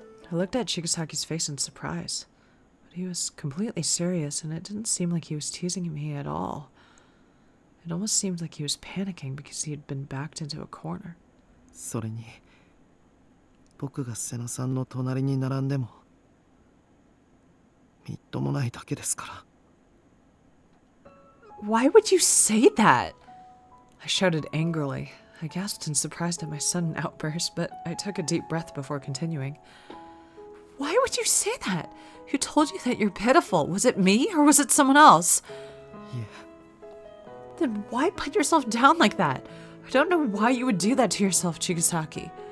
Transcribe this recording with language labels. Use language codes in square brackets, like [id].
[en] I looked at Chigasaki's face in surprise, but he was completely serious and it didn't seem like he was teasing me at all. It almost seemed like he was panicking because he had been backed into a corner. [ja] それに僕が瀬名さんの隣に並んでもみっともないだけですから。 [en] Why would you say that? I shouted angrily. I gasped in surprise at my sudden outburst, but I took a deep breath before continuing. Why would you say that? Who told you that you're pitiful? Was it me or was it someone else? [ja] いえ、 [en] Then why put yourself down like that? I don't know why you would do that to yourself, Chigasaki.